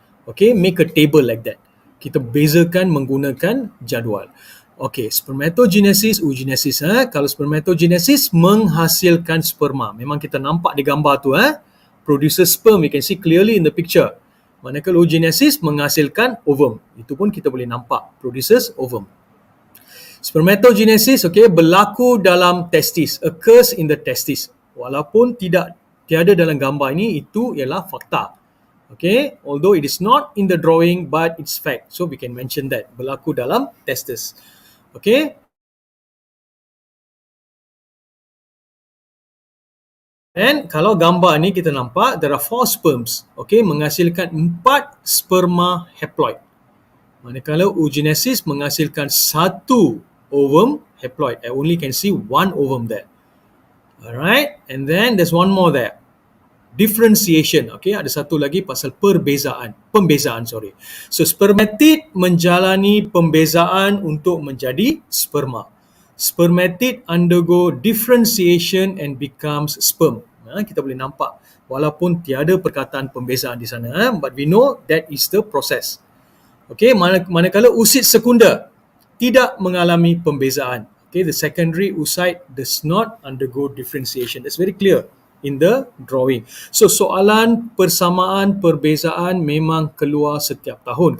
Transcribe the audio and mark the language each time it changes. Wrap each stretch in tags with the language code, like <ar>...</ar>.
<en>Okay, make a table like that.</en> <ms>Kita bezakan menggunakan jadual. Okay, spermatogenesis, oogenesis. Kalau spermatogenesis menghasilkan sperma. Memang kita nampak di gambar tu.</ms> <en>Produces sperm, we can see clearly in the picture.</en> <ms>Manakala oogenesis menghasilkan ovum. Itu pun kita boleh nampak.</ms> <en>Produces ovum.</en> <ms>Spermatogenesis, okay, berlaku dalam testis.</ms> <en>Occurs in the testis.</en> <ms>Walaupun tiada dalam gambar ini, itu ialah fakta.</ms> <en>Okay, although it is not in the drawing, but it's fact. So we can mention that.</en> <ms>Berlaku dalam testis.</ms> <en>Okay.</en> <ms>And kalau gambar ni kita nampak,</ms> <en>there are 4 sperms.</en> <ms>Okay, menghasilkan 4 sperma haploid. Manakala oogenesis menghasilkan 1 ovum haploid.</ms> <en>I only can see 1 ovum there. Alright, and then there's one more there. Differentiation.</en> <ms>Okay, ada satu lagi pasal pembezaan. So spermatid menjalani pembezaan untuk menjadi sperma.</ms> <en>Spermatid undergo differentiation and becomes sperm.</en> <ms>Kita boleh nampak walaupun tiada perkataan pembezaan di sana,</ms> <en>but we know that is the process.</en> <ms>Okay, manakala usid sekunder tidak mengalami pembezaan.</ms> <en>Okay, the secondary oocyte does not undergo differentiation. That's very clear in the drawing.</en> <ms>So soalan persamaan perbezaan memang keluar setiap tahun.</ms>